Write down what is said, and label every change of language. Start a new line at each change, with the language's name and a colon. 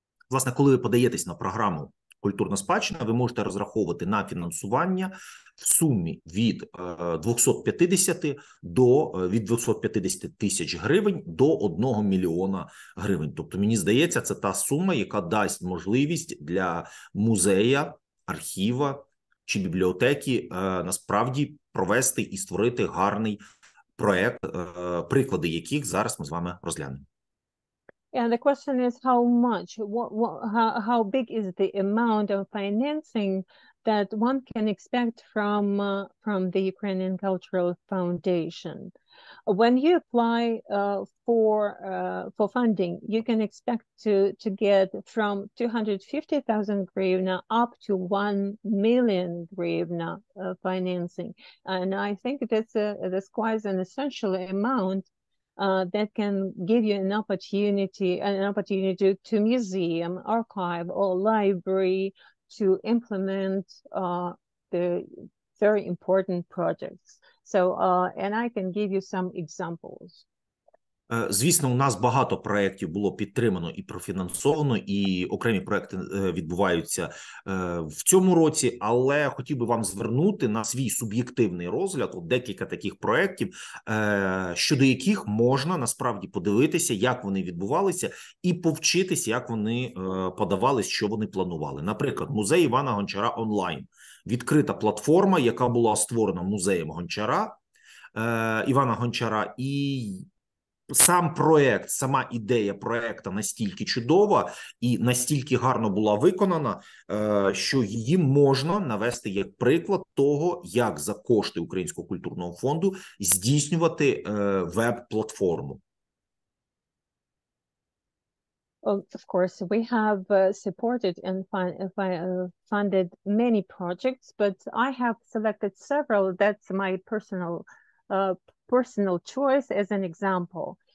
Ukrainian: Власне, коли ви подаєтесь на програму «Культурна спадщина», ви можете розраховувати на фінансування в сумі від 250 тисяч гривень до 1 мільйона гривень. Тобто, мені здається, це та сума, яка дасть можливість для музея, архіва чи бібліотеки насправді провести і створити гарний проект, приклади яких зараз ми з вами розглянемо.
English: And the question is how much, how big is the amount of financing that one can expect from the Ukrainian Cultural Foundation. When you apply for funding, you can expect to get from 250,000 hryvnia up to 1 million hryvnia financing, and I think that's quite an essential amount that can give you an opportunity to museum, archive, or library to implement the very important projects. So, and I can give you some examples.
Ukrainian: Звісно, у нас багато проєктів було підтримано і профінансовано, і окремі проєкти відбуваються в цьому році, але хотів би вам звернути на свій суб'єктивний розгляд декілька таких проєктів, щодо яких можна насправді подивитися, як вони відбувалися, і повчитися, як вони подавались, що вони планували. Наприклад, музей Івана Гончара онлайн. Відкрита платформа, яка була створена музеєм Гончара, Івана Гончара, і сам проект, сама ідея проекту настільки чудова і настільки гарно була виконана, що її можна навести як приклад того, як за кошти Українського культурного фонду здійснювати веб-платформу.
English: of course, we have supported and funded many projects, but I have selected several. That's my personal choice as an example.